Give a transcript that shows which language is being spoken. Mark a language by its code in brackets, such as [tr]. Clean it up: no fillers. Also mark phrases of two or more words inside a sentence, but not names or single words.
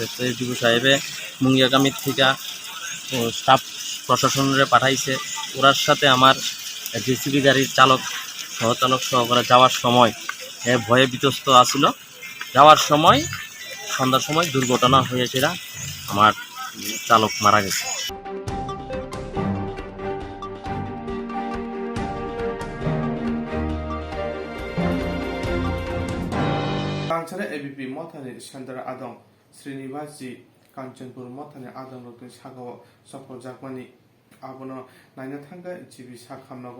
[bn] তো এসডিপো সাহেবে মুঙ্গিয়াকামির থেকে স্টাফ প্রশাসনরে পাঠাইছে। ওরার সাথে আমার জেসিবি গাড়ির সহচালক সহকারে যাওয়ার সময় ভয়ে বিতস্ত আসছিল। যাওয়ার সময় সন্ধ্যার সময় দুর্ঘটনা হয়েছিল, আমার চালক মারা গেছে। [trp] Kanchara ABP Mothani Chandra Adong Srinivasji Kanchanpur Mothani Adong Rotun Shagawa Sopor Jakmani Abono Naina Thanga Jibi Shakhamnago